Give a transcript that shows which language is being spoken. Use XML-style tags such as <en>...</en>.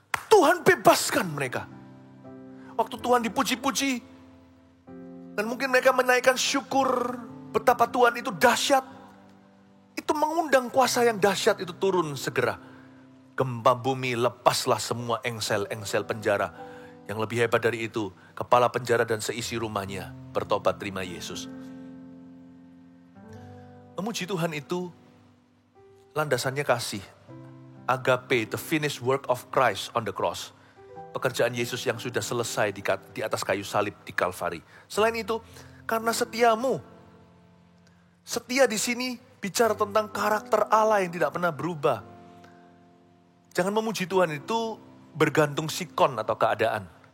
<id>Tuhan bebaskan mereka. Waktu Tuhan dipuji-puji, dan mungkin mereka menaikkan syukur betapa Tuhan itu dahsyat, itu mengundang kuasa yang dahsyat itu turun segera. Gempa bumi, lepaslah semua engsel-engsel penjara. Yang lebih hebat dari itu, kepala penjara dan seisi rumahnya bertobat terima Yesus. Memuji Tuhan itu landasannya kasih.</id> <en>Agape, the finished work of Christ on the cross.</en> <id>Pekerjaan Yesus yang sudah selesai di atas kayu salib di Kalvari. Selain itu, karena setiamu. Setia di sini bicara tentang karakter Allah yang tidak pernah berubah. Jangan memuji Tuhan itu bergantung sikon atau keadaan.</id>